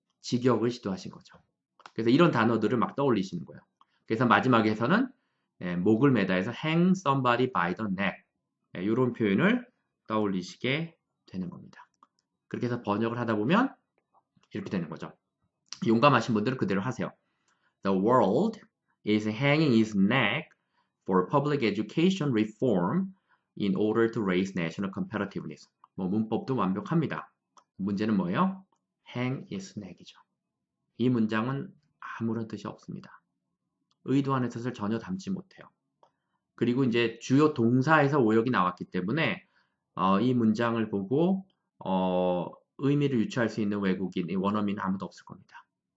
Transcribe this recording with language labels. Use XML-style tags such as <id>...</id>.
<ko>직역을 시도하신 거죠. 그래서 이런 단어들을 막 떠올리시는 거예요. 그래서 마지막에서는 목을 매다해서 hang somebody by the neck 이런 표현을 떠올리시게 되는 겁니다. 그렇게 해서 번역을 하다 보면 이렇게 되는 거죠. 용감하신 분들은 그대로 하세요.</ko> <en>The world is hanging its neck for public education reform in order to raise national competitiveness.</en> <ko>뭐 문법도 완벽합니다. 문제는 뭐예요?</ko> <en>hang its neck이죠.</en> <ko>이 문장은 아무런 뜻이 없습니다. 의도하는 뜻을 전혀 담지 못해요. 그리고 이제 주요 동사에서 오역이 나왔기 때문에 이 문장을 보고 의미를 유추할 수 있는 외국인, 원어민 아무도 없을 겁니다.</ko>